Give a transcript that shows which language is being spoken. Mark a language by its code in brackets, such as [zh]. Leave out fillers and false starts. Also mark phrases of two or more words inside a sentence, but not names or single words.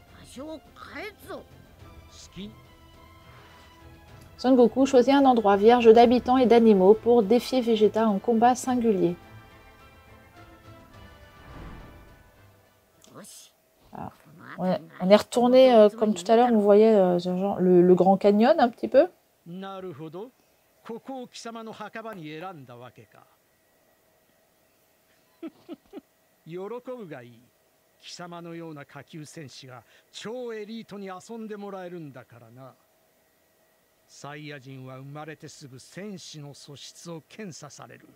[fr] Son Goku choisit un endroit vierge d'habitants et d'animaux pour défier Vegeta en combat singulier. Alors, on est retourné, comme tout à l'heure, on voyait genre, le Grand Canyon un petit peu. [ja] なるほど。ここを貴様の墓場に選んだわけか。喜ぶがいい。貴様のような下級戦士が超エリートに遊んでもらえるんだからな。サイヤ人は生まれてすぐ戦士の素質を検査される。